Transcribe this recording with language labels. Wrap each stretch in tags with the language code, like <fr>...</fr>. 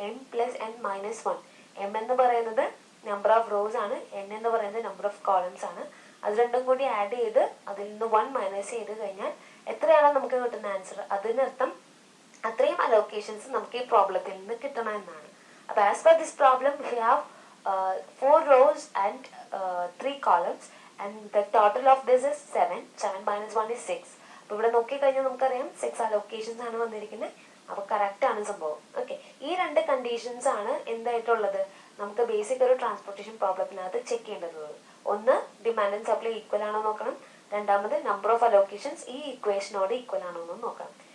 <ml>m + n - 1. m എന്ന് പറയുന്നത് number of rows ആണ്, n എന്ന് പറയുന്നത് നമ്പർ ഓഫ് കോളംസ് ആണ്. അത് രണ്ടും കൂടി ആഡ് ചെയ്ത് അതിൽ നിന്ന് 1 മൈനസ് ചെയ്ത് കഴിഞ്ഞാൽ എത്രയാണോ നമുക്ക് കിട്ടുന്ന ആൻസർ, അതിനർത്ഥം അത്രയും അലോക്കേഷൻസ് നമുക്ക് ഈ പ്രോബ്ലത്തിൽ നിന്ന് കിട്ടണം എന്നാണ്.</ml> <en>അപ്പൊ as per this problem we have 4 rows and 3 columns and the total of this is 7. 7 - 1 is 6.</en> <ml>അപ്പൊ ഇവിടെ നോക്കിക്കഴിഞ്ഞാൽ നമുക്കറിയാം 6 അലോക്കേഷൻസ് ആണ് വന്നിരിക്കുന്നത്. അപ്പൊ കറക്റ്റ് ആണ് സംഭവം. ഓക്കെ, ഈ രണ്ട് കണ്ടീഷൻസ് ആണ് എന്തായിട്ടുള്ളത് നമുക്ക് ബേസിക് ഒരു ട്രാൻസ്പോർട്ടേഷൻ പ്രോബ്ലത്തിനകത്ത് ചെക്ക് ചെയ്യേണ്ടത്. ഒന്ന്, ഡിമാൻഡ് ആൻഡ് സപ്ലൈ ഈക്വൽ ആണോ നോക്കണം. രണ്ടാമത്, നമ്പർ ഓഫ് അലോക്കേഷൻസ് ഈ ഇക്വേഷനോട് ഈക്വൽ ആണോ എന്ന് നോക്കണം.</ml>